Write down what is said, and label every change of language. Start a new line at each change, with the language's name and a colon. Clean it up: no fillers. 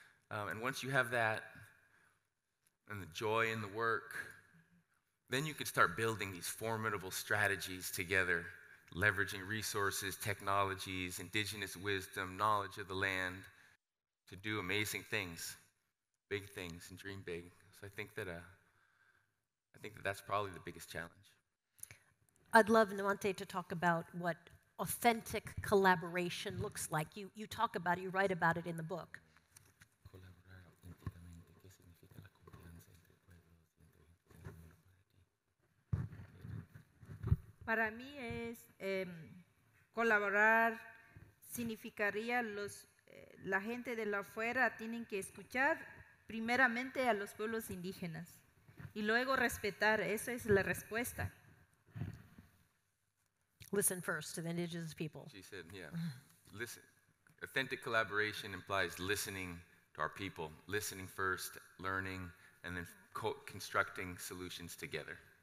English: And once you have that, and the joy in the work, then you can start building these formidable strategies together, leveraging resources, technologies, indigenous wisdom, knowledge of the land to do amazing things. big things and dream big. So I think that that's probably the biggest challenge. I'd love Nemonte to talk about what authentic collaboration looks like. You talk about it, you write about it in the book.
Spanish: Colaborar auténticamente, ¿qué significa la confianza entre pueblos y entre gente? Para mí colaborar significaría la gente de la afuera tienen que escuchar primeramente a los pueblos indígenas y luego respetar. Esa es la respuesta.
English: Listen first to the indigenous people. She said, yeah, listen. Authentic collaboration implies listening to our people, listening first, learning, and then constructing solutions together.